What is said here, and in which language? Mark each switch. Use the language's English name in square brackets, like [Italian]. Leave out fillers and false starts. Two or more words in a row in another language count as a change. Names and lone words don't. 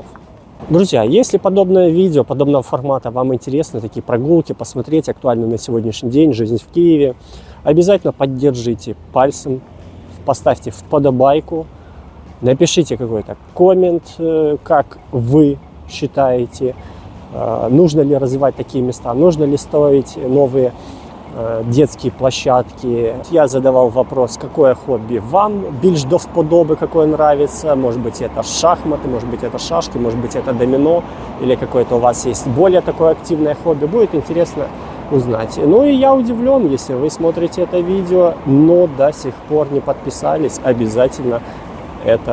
[Russian] Друзья, если подобное видео, подобного формата вам интересны, такие прогулки, посмотреть актуальную на сегодняшний день жизнь в Киеве, обязательно поддержите пальцем, поставьте вподобайку, напишите какой-то коммент, как вы считаете, нужно ли развивать такие места, нужно ли строить новые детские площадки. Я задавал вопрос, какое хобби вам [Ukrainian] більш до вподоби, [Russian] какое нравится. Может быть, это шахматы, может быть, это шашки, может быть, это домино, или какое-то у вас есть более такое активное хобби. Будет интересно узнать. Ну и я удивлен, если вы смотрите это видео, но до сих пор не подписались, обязательно это исправьте.